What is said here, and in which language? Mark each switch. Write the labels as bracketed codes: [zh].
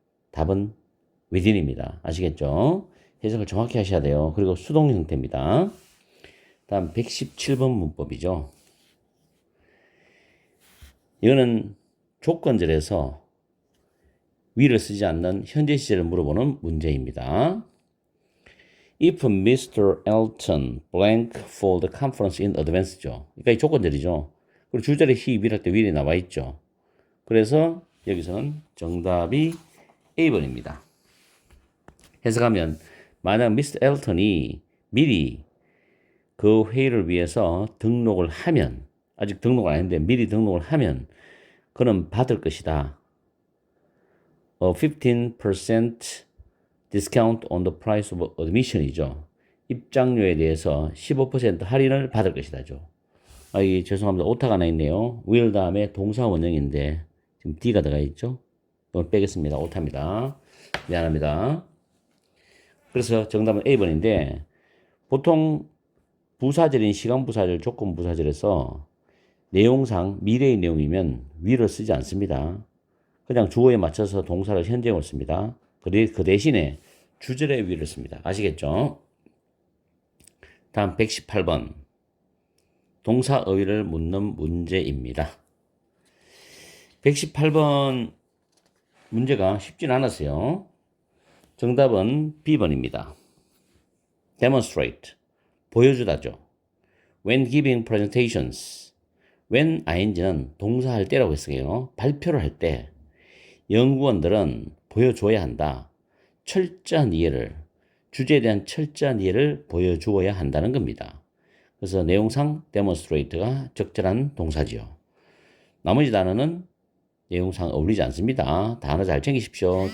[ko] 답은 within입니다. 아시겠죠? 해석을 정확히 하셔야 돼요. 그리고 수동 형태입니다. 다음 117번 문법이죠. 이거는 조건절에서 위를 쓰지 않는 현재 시제를 물어보는 문제입니다. [en] If Mr. Elton blank for the conference in advance죠. [ko] 그러니까 이 조건절이죠. 그리고 주절에 he, will 할 때 will이 나와 있죠. 그래서 여기서는 정답이 A번입니다. 해석하면 만약 Mr. Elton이 미리 그 회의를 위해서 등록을 하면 아직 등록을 안 했는데 미리 등록을 하면 그는 받을 것이다. [en] 15% discount on the price of admission이죠. [ko] 입장료에 대해서 15% 할인을 받을 것이다죠. 죄송합니다. 오타가 하나 있네요. will 다음에 동사 원형인데 지금 D가 들어가 있죠. 이걸 빼겠습니다. 오타입니다. 미안합니다. 그래서 정답은 A번인데 보통 부사절인 시간부사절, 조건부사절에서 내용상 미래의 내용이면 will을 쓰지 않습니다. 그냥 주어에 맞춰서 동사를 현재형을 씁니다. 그 대신에 주절에 will을 씁니다. 아시겠죠? 다음 118번 동사 어휘를 묻는 문제입니다. 118번 문제가 쉽진 않았어요. 정답은 B번입니다. demonstrate 보여주다죠. [en] when giving presentations when ing는 [ko] 동사할 때라고 했어요. 발표를 할 때 연구원들은 보여줘야 한다. 철저한 이해를 주제에 대한 철저한 이해를 보여주어야 한다는 겁니다. 그래서 내용상 demonstrate가 적절한 동사지요. 나머지 단어는 내용상 어울리지 않습니다. 단어 잘 챙기십시오.